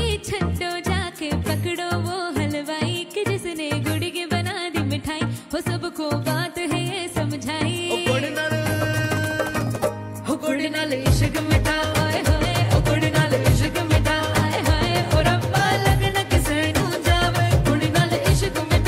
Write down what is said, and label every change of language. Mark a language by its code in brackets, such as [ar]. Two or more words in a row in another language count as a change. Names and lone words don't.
[hi] छट्टो जाके पकड़ो वो हलवाई कि जिसने गुड़ की बना दी मिठाई, हो सबको बात है ये समझाई। [pa] ਗੁੜ ਨਾਲ ਇਸ਼ਕ ਮਿਠਾ ਆਏ ਹਾਏ, ਗੁੜ ਨਾਲ ਇਸ਼ਕ ਮਿਠਾ ਆਏ ਹਾਏ, ਓ ਰੱਬਾ ਲਗਣਾ ਕਿਸੇ ਨੂੰ ਜਾਵੇ ਗੁੜ ਨਾਲ ਇਸ਼ਕ ਮਿਠਾ।